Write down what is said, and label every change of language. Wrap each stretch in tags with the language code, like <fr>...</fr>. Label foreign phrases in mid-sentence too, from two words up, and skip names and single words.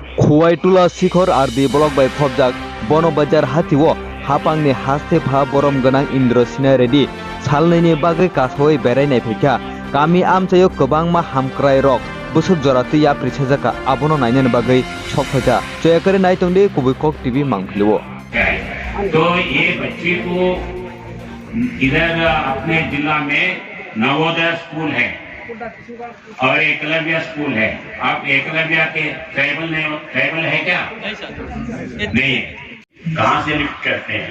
<trp>खुवाइटुला शिखर आरबी ब्लक बाय फबजाक बनबाजार हाथिओ हापांनि हास्तेफा बरम गोनां इन्द्र सिनाय रेडी सालनैनि बागै कासोय बेरायनाय फैखा गामि आमचायो गोबांमा हामक्राय रक बुसुक जराति या प्रिसाजाका आबनो नायनो बागै सफाजा जयकरे नायतोंदे कुबैकक टीवी मांगलिवो।</trp> <hi>तो ये बच्ची को इधर अपने जिला में नवोदय स्कूल है और एकलव्य स्कूल है। आप एकलव्य के ट्राइबल है क्या? नहीं है। कहाँ से लिफ्ट करते हैं?</hi>